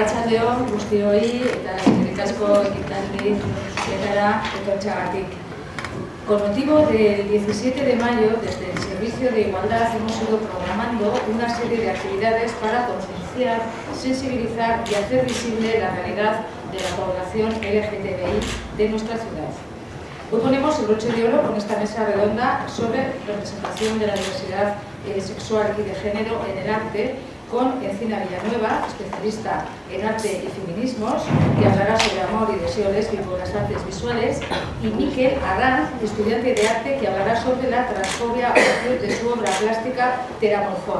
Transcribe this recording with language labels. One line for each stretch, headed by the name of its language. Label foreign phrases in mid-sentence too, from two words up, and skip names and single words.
Basque: Arratsaldeon guztioi eta eskerrik asko ekitaldi honetara etortzeagatik.
Spanish: Con motivo del 17 de mayo, desde el Servicio de Igualdad hemos ido programando una serie de actividades para concienciar, sensibilizar y hacer visible la realidad de la población LGTBI de nuestra ciudad. Hoy ponemos el broche de oro con esta mesa redonda sobre representación de la diversidad sexual y de género en el arte, con Encina Villanueva, especialista en arte y feminismos, que hablará sobre amor y deseo lésbico en las artes visuales, y Miquel Arranz, estudiante de arte, que hablará sobre la transfobia a partir de su obra plástica Teramorfoa.